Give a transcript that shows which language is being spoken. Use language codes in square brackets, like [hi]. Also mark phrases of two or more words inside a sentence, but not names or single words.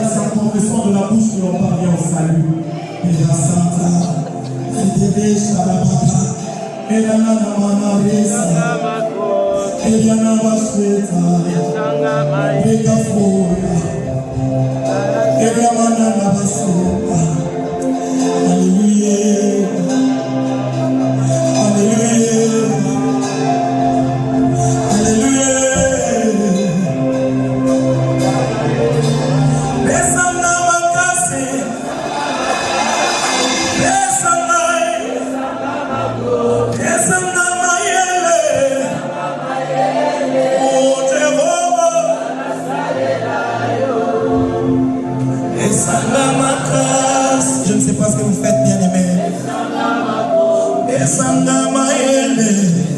[fr] confession de la bouche que l'on parvient au salut. Pera Santa, Fidele Sharabaka, Elanana Manaresa, Eliana Bashweta, Beka Foya, Eliamana Baseta. Alléluia, Alléluia, Alléluia. [ln] Besana makasi, besana, besana mayele, oh Jehovah, besana makasi. [fr] Je ne sais pas ce que vous faites, bien aimé. [ln] Besana mayele.